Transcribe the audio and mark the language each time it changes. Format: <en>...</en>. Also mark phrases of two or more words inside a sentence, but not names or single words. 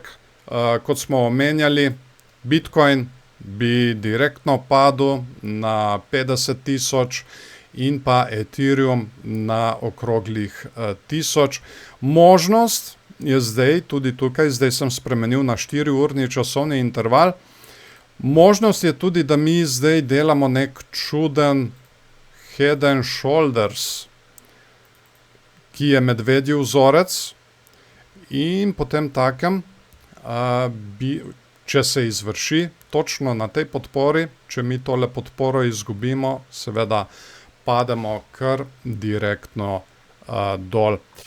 <sl>Kot smo omenjali, Bitcoin bi direktno padel na 50.000 in pa Ethereum na okroglih 1000. Možnost je zdaj tudi tukaj, zdaj sem spremenil na 4-urni časovni interval. Možnost je tudi, da mi zdaj delamo nek čuden</sl> <en>head and shoulders,</en> <sl>ki je medvedji vzorec in potem takem, če se izvrši točno na tej podpori, če mi tole podporo izgubimo, seveda pademo kar direktno dol.</sl>